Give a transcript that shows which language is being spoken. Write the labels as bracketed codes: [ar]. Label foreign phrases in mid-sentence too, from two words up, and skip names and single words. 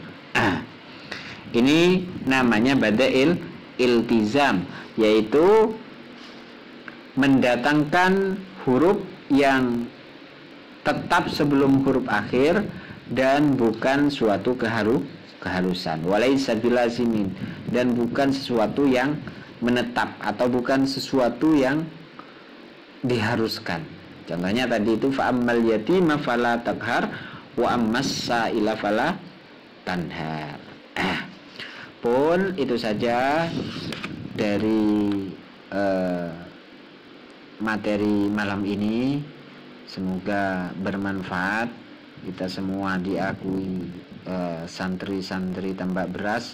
[id] Ini namanya [ar] بدائل الالتزام, [id] yaitu mendatangkan huruf yang tetap sebelum huruf akhir dan bukan suatu keharusan, [ar] وليس بلازم, [id] dan bukan sesuatu yang menetap atau bukan sesuatu yang diharuskan. Contohnya tadi itu [ar] فأما اليتيم فلا تقهر وأما السائل فلا تنهر. [id] Pun itu saja dari materi malam ini. Semoga bermanfaat. Kita semua diakui santri-santri tambak beras.